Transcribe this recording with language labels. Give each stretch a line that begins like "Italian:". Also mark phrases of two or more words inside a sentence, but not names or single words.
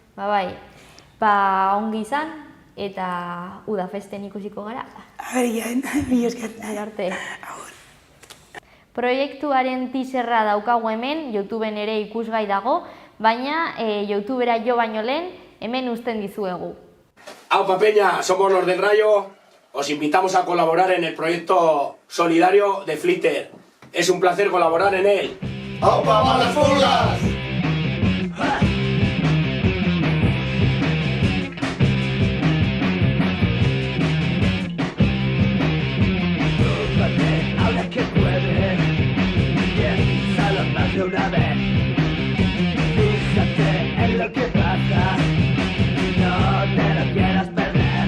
Basque: Ongi izan, eta Udafesten ikusiko gara. Aberian, mila esker. Arte. Proiektuaren teaserra daukagu hemen, YouTubeen ere ikusgai dago, baina YouTubera jo baino lehen, hemen uzten dizuegu.
Spanish: Aupa Peña, somos los del Rayo, os invitamos a colaborar en el proyecto solidario de Flitter. Es un placer colaborar en él. ¡Aupa Malaspulgas! De una vez, fíjate en lo que pasa, no te lo quieras perder.